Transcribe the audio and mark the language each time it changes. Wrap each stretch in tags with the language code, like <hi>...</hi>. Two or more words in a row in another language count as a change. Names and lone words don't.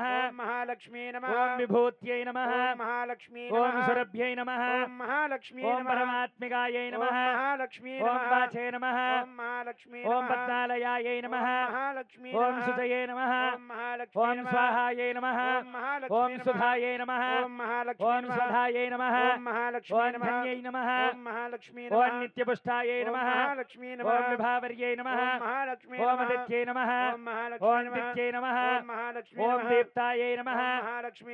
<sa>ओम महालक्ष्म्यै नमः ओम विभूत्यै नमः ओम महालक्ष्म्यै ओम नमः सुरभ्यै नमः ओम महालक्ष्म्यै ओम नमः परमात्मिकायै ओम नमः महालक्ष्म्यै ओम नमः वाचे नमः ओम महालक्ष्म्यै ओम नमः पद्मालयायै नमः ओम महालक्ष्म्यै ओम नमः सुतये नमः ओम महालक्ष्म्यै ओम नमः स्वाहायै नमः ओम ఓం సుధాయే నమః ఓం మహాలక్ష్మీ ఓం స్వధాయే నమః ఓం మహాలక్ష్మీ ఓం ధన్యై నమః ఓం మహాలక్ష్మీ ఓం నిత్యపుష్టాయే నమః మహాలక్ష్మీ ఓం విభావర్యై నమః ఓం మహాలక్ష్మీ ఓం అదిత్యై నమః ఓం మహాలక్ష్మీ ఓం దిత్యై నమః ఓం మహాలక్ష్మీ ఓం దీప్తాయే నమః మహాలక్ష్మీ</sa>